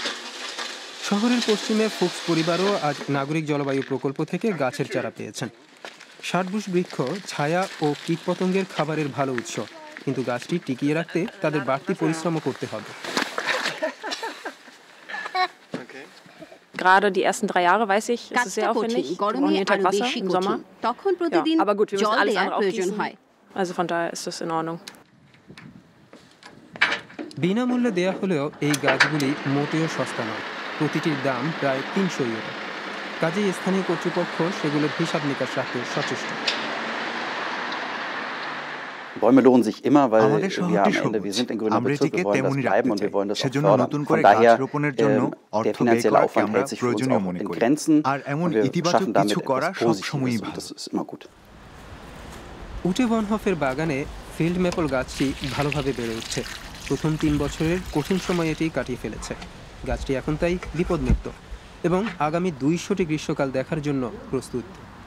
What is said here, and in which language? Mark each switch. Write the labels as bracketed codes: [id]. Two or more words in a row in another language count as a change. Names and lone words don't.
[bn] শহরের পশ্চিমে ফুক্স পরিবারও আজ নাগরিক জলবায়ু প্রকল্প থেকে গাছের চারা পেয়েছেন। 60 বৃক্ষ ছায়া ও কীটপতঙ্গের খাবারের ভালো উৎস, কিন্তু গাছটি টিকিয়ে রাখতে তাদের বাড়তি পরিশ্রম করতে হবে। [de] Gerade die ersten 3 Jahre, weiß ich, ist es sehr aufwendig. Wir brauchen jeden Tag Wasser im Sommer. Ja, aber gut, wir müssen alles andere auch gießen. Also von daher ist das in Ordnung. [bn] বিনামূল্যে দেয়া হলেও এই গাছগুলি মোটেও সস্তা নয়। প্রতিটির দাম প্রায় 300 ইউরো। কাজেই স্থানীয় কর্তৃপক্ষ সেগুলোর হিসাব নিকাশ রাখতে সচেষ্ট। [de] Bäume lohnen sich immer, weil wir am Ende, wir sind in grüner Bezirk, wir wollen das bleiben und wir wollen das auch fördern. Von daher, der finanzielle Aufwand hält sich für uns auch in Grenzen und wir schaffen damit etwas Positives und das ist immer gut. [bn] উটে বনহফের বাগানে [en] field maple [bn] গাছটি ভালোভাবে বেড়ে উঠছে। প্রথম 3 বছরের কঠিন সময় এটি কাটিয়ে ফেলেছে। গাছটি এখন তাই বিপদমুক্ত এবং আগামী 200টি গ্রীষ্মকাল দেখার জন্য প্রস্তুত।